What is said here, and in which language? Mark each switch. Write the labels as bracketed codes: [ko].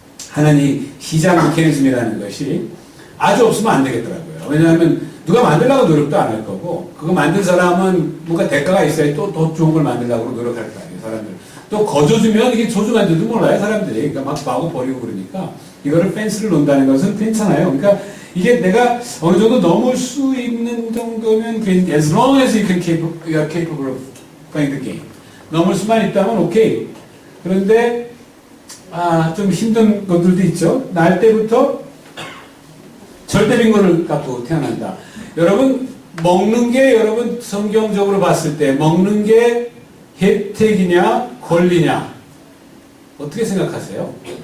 [ko] 하는 이 시장 메커니즘이라는 것이 아주 없으면 안 되겠더라고요. 왜냐하면 누가 만들려고 노력도 안 할 거고, 그거 만든 사람은 뭔가 대가가 있어야 또 더 좋은 걸 만들려고 노력할 거 아니에요, 사람들. 또 거저주면 이게 조주만지도 몰라요, 사람들이. 그러니까 막 마구 버리고 그러니까. 이거를 펜스를 놓는다는 것은 괜찮아요. 그러니까 이게 내가 어느 정도 넘을 수 있는 정도면, [en] as long as you are capable of playing the game. [ko] 넘을 수만 있다면 오케이. 그런데, 좀 힘든 것들도 있죠. 날 때부터 절대 빈곤을 갖고 태어난다. 여러분, 먹는 게 여러분 성경적으로 봤을 때 먹는 게 혜택이냐 권리냐 어떻게 생각하세요?